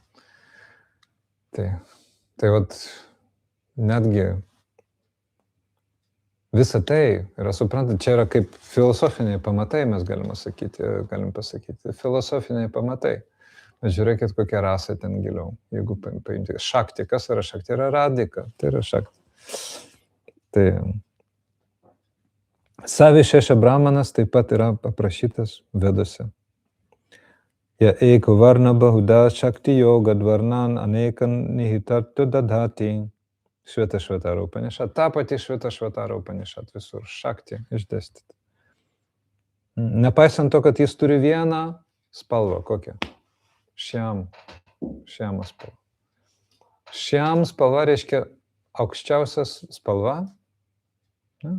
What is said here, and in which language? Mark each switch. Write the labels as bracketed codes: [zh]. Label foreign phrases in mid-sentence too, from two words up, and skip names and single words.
[lt] Tai vat, netgi visa tai yra, suprantat, čia yra kaip filosofiniai pamatai, mes galim pasakyti, filosofiniai pamatai. Bet žiūrėkit, kokia rasa ten giliau. Jeigu paimti šakti, kas yra šakti? Yra radika, tai yra šakti. Tai Savišeša Brahmanas taip pat yra aprašytas Vedose. [sa] य एको वर्ण बहुधा शक्ति योगाद् वर्णान् अनेकान् निहितार्थो दधाति. [lt] Šveta Upanishad. Ta pati Šveta Upanishad visur. Šakti išdėstyti. Nepaisant to, kad jis turi vieną spalvą. Kokią? Šiamą spalvą. Šiam spalva reiškia aukščiausias spalva, ne?